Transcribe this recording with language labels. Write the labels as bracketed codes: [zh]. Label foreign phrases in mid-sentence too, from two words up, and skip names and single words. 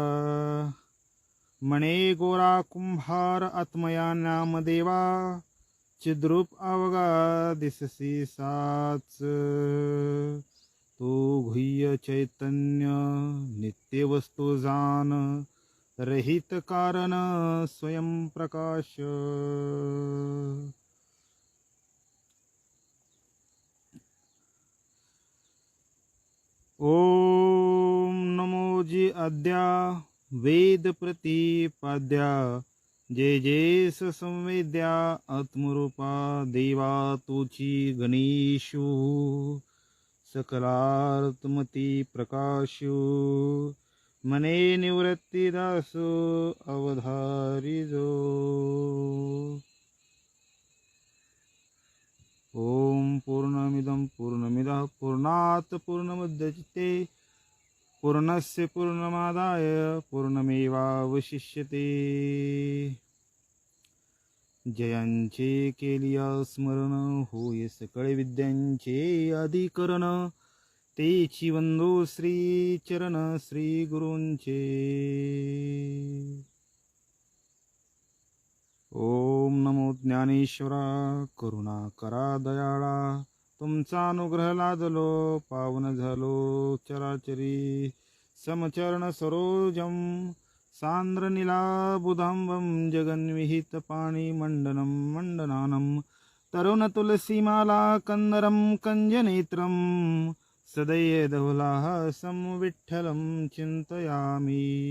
[mr] मणे गोरा कुंभार आत्मया नामदेवा, चिद्रूप अवगा दिससी साच. तू गुह्य चैतन्य नित्य वस्तू जान, रहित कारण स्वयंप्रकाश. ओम नमो जी आद्या वेद प्रतिपाद्या, जय जय संवेद्या आत्मरूपा देवा तुची गणेशु. सकलात्मती प्रकाशु, मने निवृत्ती दासो अवधारिजो. [sa] ओम पूर्णमिदं पूर्णमिदः पूर्णात् पूर्णमुदच्यते, पूर्णस्य पूर्णमादाय पूर्णमेवावशिष्यते. [mr] जयांचे केलिया स्मरण, होय सकळ विद्यांचे अधिकरण. तेची वंदो श्री चरण श्री गुरूंचे. ओम नमो ज्ञानेश्वरा, करुणा करा दयाळा. तुमचा अनुग्रह लादलो, पावन झालो चराचरी. [sa] समचरण सरोजम सांद्र नीलाबुधांबं, जगन्विहित पाणी मंडनं मंडनानं. तरुण तुलसीमाला कंदरं कंजनेत्रं, सदैधवलाहसं विठ्ठलं चिंतयामि.